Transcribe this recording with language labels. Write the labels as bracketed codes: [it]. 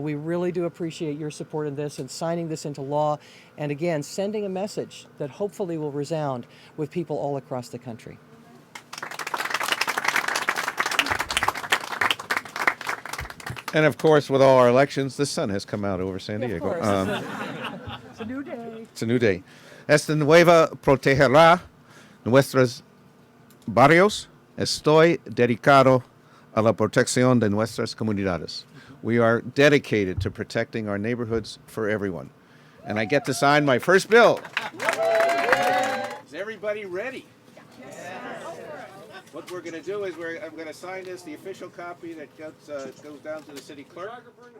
[en] We really do appreciate your support in this and signing this into law. And again, sending a message that hopefully will resound with people all across the country. And of course, with all our elections, the sun has come out over San Diego. It's a new day. It's a new day. [es] Esta nueva protegerá nuestros barrios. Estoy dedicado a la protección de nuestras comunidades. [en] We are dedicated to protecting our neighborhoods for everyone. And I get to sign my first bill. Is everybody ready? What we're going to do is I'm going to sign this, the official copy that goes down to the city clerk.